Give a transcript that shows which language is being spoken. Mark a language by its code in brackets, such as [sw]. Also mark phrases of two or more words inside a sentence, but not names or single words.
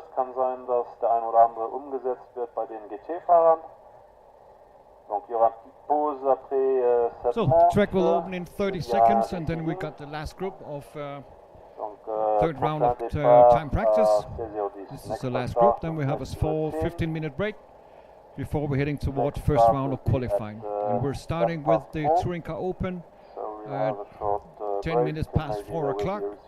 [de] Es kann sein, dass der ein oder andere umgesetzt wird bei den GT-Fahrern. [fr] Donc il y aura une petite pause après cette So manche. [en] track will open in 30 seconds, and then we got the last group of third round of time practice. This is the last group. Then we have a small 15-minute break before we're heading toward the first round of qualifying. And we're starting with the Touring Car Open at 10 minutes past 4 o'clock.